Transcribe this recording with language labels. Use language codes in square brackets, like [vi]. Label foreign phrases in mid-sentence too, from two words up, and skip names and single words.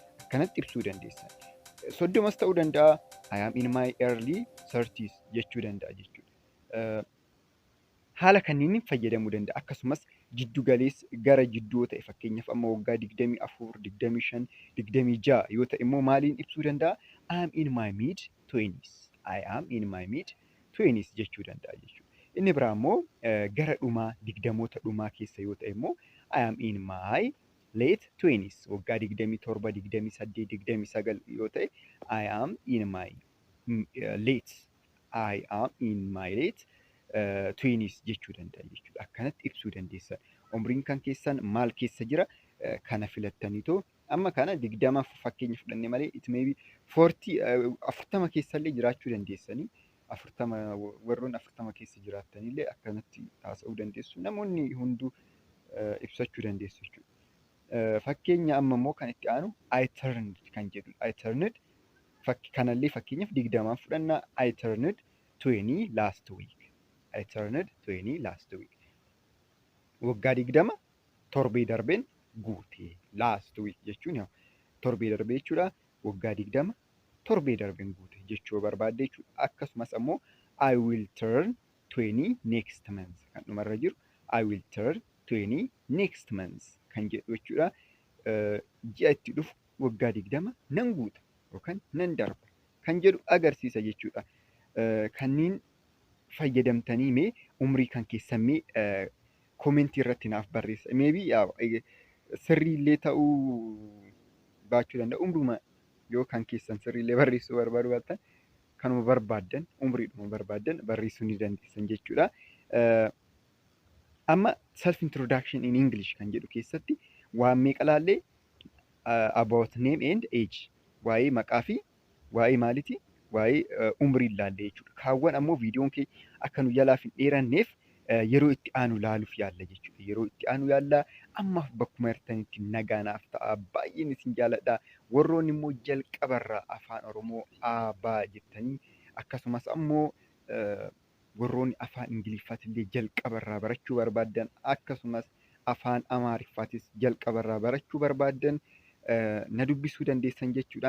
[om] Akkanatti ibsuu dandeessan. 30 ta'uu danda'a. [en] I am in my early 30s [om] jechuu danda'a jechuudha. Haala kanniin fayyadamuu danda'a. Akkasumas jiddu galeessa gara jidduu ta'e fakkeenyaaf amma waggaa 24, 25, 26 yoo ta'e immoo maaliin ibsuu danda'a? [en] I am in my mid 20s. I am in my mid 20s [om] jechuu danda'a jechuudha. Inni biraa immoo gara dhumaa 20moota dhumaa keessa yoo ta'e immoo [en] I am in my late 20s. [om] Waggaa 27, 28, 29 yoo ta'e [en] I am in my late. I am in my late 20s [om] jechuu danda'a jechuudha. Akkanatti ibsuu dandeessan. Umriin kan keessan maal keessa jira? Kana filattaniitoo Amma kana 20 fakkeenya fudhannee malee [en] it may be [om] 40 40 keessallee jiraachuu dandeessanii. 40 warroon 40 keessa jiraatanillee akkanatti haasa'uu dandeessu. Namoonni hunduu ibsachuu dandeessu jechuudha. Fakkeenya amma immoo kan itti aanu [en] I turned [om] kan jedhudha. [en] I turned [om] kanallee fakkeenyaaf 20 fudhannaa. [en] I turned 20 last week. I turned 20 last week. [om] Waggaa 20 torbee darbeen guute. [en] Last week [om] jechuun torbee darbee jechuudha. Waggaa 20 torbee darbeen guute jechuu barbaadde jechuudha. Akkasumas ammoo [en] I will turn 20 next month [om] kan dhumarra jiru. [en] I will turn 20 next month [om] kan jedhu jechuudha. Ji'a itti dhufu waggaa 20 nan guuta yookaan nan darba kan jedhu agarsiisa jechuudha. Kanneen fayyadamtanii mee umrii kan keessan mee koomentii irratti naaf barreessa. Maybe sirriillee ta'uu baachuu danda'a. Umruma yoo kan keessan sirriillee barreessuu barbaadu baattan kanuma barbaaddan umriidhuma barbaaddan barreessuu ni dandeessan jechuudha. Amma [en] self introduction in English [om] kan jedhu keessatti waan meeqa laallee [en] about name and age, [om] waa'ee maqaa fi waa'ee maaliiti, waa'ee umrii laallee jechuudha. Kaawwan ammoo viidiyoon kee akka nu jalaaf hin dheeranneef yeroo itti aanu laaluuf yaalla jechuudha. Yeroo itti aanu yaalla. Ammaaf bakkuma jirtanitti nagaanaaf ta'a. Baay'een isin jaaladha. Warroonni immoo jalqabarraa afaan Oromoo aabaa jettanii akkasumas ammoo warroonni afaan Ingiliffaatillee jalqabarraa barachuu barbaaddan akkasumas afaan Amaariffaatis jalqabarraa barachuu barbaaddan na dubbisuu dandeessan jechuudha.